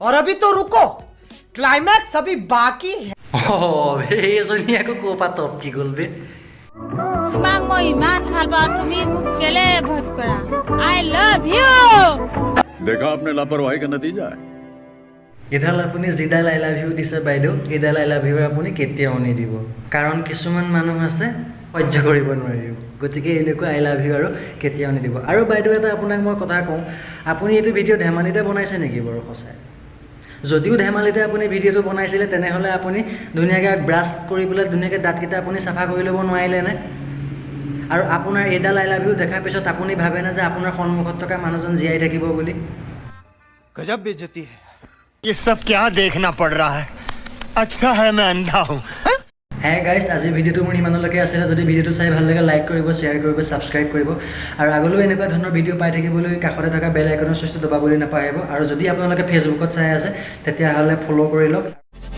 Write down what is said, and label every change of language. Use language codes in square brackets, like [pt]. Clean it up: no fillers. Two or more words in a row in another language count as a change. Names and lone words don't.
[hi] और अभी तो रुको, क्लाइमैक्स अभी बाकी है। [as] এইজনী আকৌ ক'ৰ পৰা টপকি গ'ল বে? তোমাক মই ইমান ভাল পাওঁ, তুমি মোক কেলে ভোট কৰা? [en] I love you. [hi] देखा आपने लापरवाही का नतीजा है। [as] এইডাল আপুনি যিডাল [en] I love you [as] দিছে বাইদেউ, এইডাল [en] I love you [as] আপুনি কেতিয়াও নিদিব। কাৰণ কিছুমান মানুহ আছে সহ্য কৰিব নোৱাৰিব। গতিকে এনেকুৱা [en] I love you [as] আৰু কেতিয়াও নিদিব। আৰু বাইদেউ এটা আপোনাক মই কথা কওঁ, আপুনি এইটো ভিডিঅ' ধেমালিতে বনাইছে নেকি বাৰু সঁচাই? যদিও ধেমালিতে আপুনি ভিডিঅ'টো বনাইছিলে তেনেহ'লে আপুনি ধুনীয়াকৈ ব্ৰাছ কৰি পেলাই ধুনীয়াকৈ দাঁতকেইটা আপুনি চাফা কৰি ল'ব নোৱাৰিলেনে? আৰু আপোনাৰ এইডাল [en] I love you [as] দেখাৰ পিছত আপুনি ভাবেনে যে আপোনাৰ সন্মুখত থকা মানুহজন জীয়াই থাকিব বুলি? [hi] गजब बेइज्जती है। ये सब क्या देखना पड़ रहा है? अच्छा है मैं अंधा हूँ। [as] গাইজ, আজি ভিডিঅ'টো মোৰ ইমানলৈকে আছিলে। যদি ভিডিঅ'টো চাই ভাল লাগে লাইক কৰিব, শ্বেয়াৰ কৰিব, ছাবস্ক্ৰাইব কৰিব। আৰু আগলৈও এনেকুৱা ধৰণৰ ভিডিঅ' পাই থাকিবলৈ কাষতে থকা [en] bell icon [as] চুইচটো দবাবলৈ নাপাহৰিব। আৰু যদি আপোনালোকে ফেচবুকত চাই আছে তেতিয়াহ'লে ফ'ল' কৰি লওক।